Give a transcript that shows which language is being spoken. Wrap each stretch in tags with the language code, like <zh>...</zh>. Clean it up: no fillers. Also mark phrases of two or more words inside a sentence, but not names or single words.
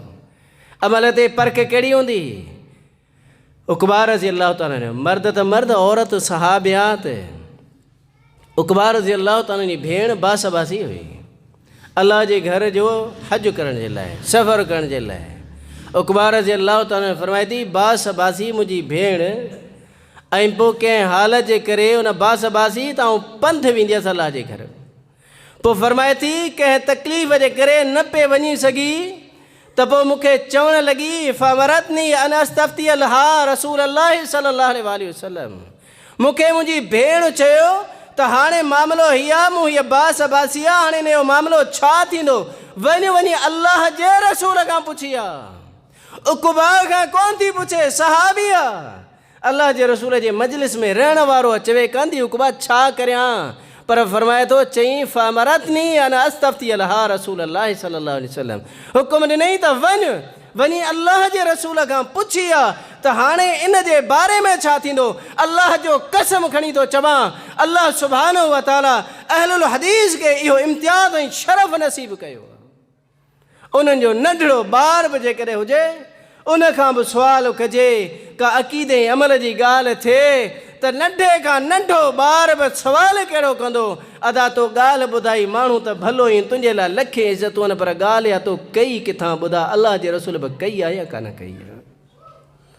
<sd>अमल ते परख कहिड़ी हूंदी उक़बा</sd> <ar>رضي الله تعالى</ar> <sd>मर्द त मर्द औरत सहाबियात उक़बा</sd> <ar>رضي الله تعالى</ar> <sd>जी भेण बासबासी हुई अल्लाह जे घर जो हज करण जे लाइ सफ़र करण जे लाइ उक़बा</sd> <ar>رضي الله تعالى</ar> <sd>फरमाए थी बासबासी मुंहिंजी भेण ऐं पोइ कंहिं हालत जे करे उन बासबासी त आउं पंध वेंदी हुअसि अल्लाह जे घर पोइ फरमाए थी कंहिं तकलीफ़ जे करे न पे वञी सघी त पोइ मूंखे चवणु लॻी</sd> <ar>فأمرتني أن أستفتي لها رسول الله صلى الله عليه وسلم</ar> <sd>मूंखे मुंहिंजी भेण चयो त हाणे मामिलो हीअ मूं हीअ बासबासी आहे हाणे हिन जो मामिलो छा थींदो वञी अल्लाह जे रसूल खां पुछी आहे उक़बा खां कोन थी पुछे सहाबी आहे अल्लाह जे रसूल जे मजलिस में रहण वारो चवे कान थी उक़बा छा करियां पर फरमाए थो चई</sd> <ar>فأمرتني أن أستفتي لها رسول الله صلى الله عليه وسلم</ar> <sd>हुकुम ॾिनई त वञी अल्लाह जे रसूल खां पुछी आहे त हाणे इन जे बारे में छा थींदो। अल्लाह जो कसम खणी थो चवां</sd> <ar>الله سبحانه وتعالى أهل الحديث</ar> <sd>खे इहो इम्तियाज़ ऐं शरफ़ नसीब कयो उन्हनि जो नंढड़ो ॿार बि जेकॾहिं हुजे उनखां बि सुवालु कजे का अक़ीदे अमल जी ॻाल्हि थिए त नंढे खां नंढो ॿार बि सुवालु कहिड़ो कंदो अदा तो ॻाल्हि ॿुधाई माण्हू त भलो ई तुंहिंजे लाइ लखे इज़तूं आहिनि पर ॻाल्हि या तो कई किथां ॿुधा अल्लाह जे रसूल बि कई आहे या कान कई आहे।</sd>